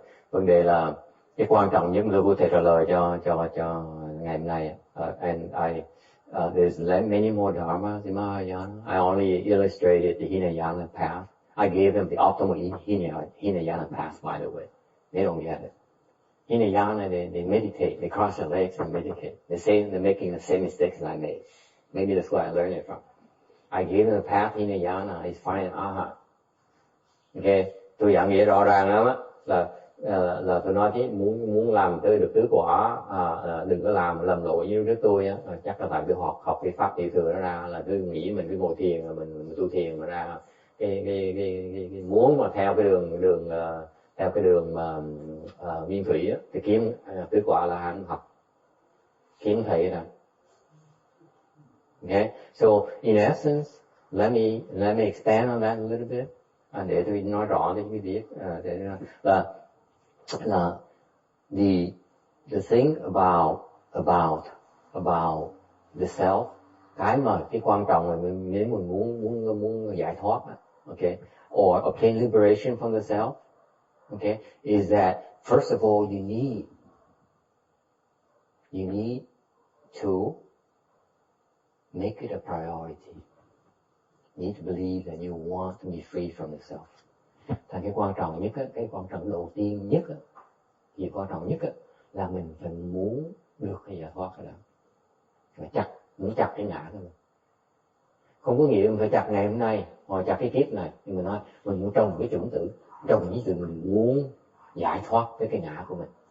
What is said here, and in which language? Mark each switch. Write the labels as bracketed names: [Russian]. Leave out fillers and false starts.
[Vietnamese] Vấn đề là cái quan trọng nhất tôi có thể trả lời cho ngày hôm nay. [English] And there's many more dharmas in Mahayana. I only illustrated the Hinayana path. I gave them the optimal Hinayana path, by the way. They don't get it. Hinayana, they meditate, they cross their legs and meditate. They're making the same mistakes as I made. Maybe that's where I learned it from. I gave them the path Hinayana is find Arhat. [Vietnamese] Okay, tôi giảng nghĩa rõ ràng lắm á, là tôi nói chứ muốn làm tới được tứ quả, đừng có làm lầm lỗi như trước tôi á, chắc là tại tôi học cái pháp tiểu thừa đó ra là cứ nghĩ mình cứ ngồi thiền rồi mình tu thiền mà ra cái muốn mà theo cái đường mà nguyên thủy á, thì kiếm tứ quả là hắn học kiếm thầy ra. [English] Okay, so in essence, let me expand on that a little bit. [Vietnamese] Để tôi nói rõ để quý vị biết là [English] the thing about the self, [Vietnamese] cái quan trọng là nếu mình muốn giải thoát, [English] okay, or obtain liberation from the self, okay, is that first of all you need to make it a priority. You need to believe that you want to be free from the self. [Vietnamese] Thành cái quan trọng nhất, cái quan trọng đầu tiên nhất, gì quan trọng nhất là mình phải muốn được cái giải thoát cái đó. Phải muốn chặt cái ngã của mình. Không có nghĩa mình phải chặt ngày hôm nay, hoặc chặt cái kiếp này. Nhưng mình nói, mình muốn trồng cái chủng tử, trồng cái sự mình muốn giải thoát cái ngã của mình.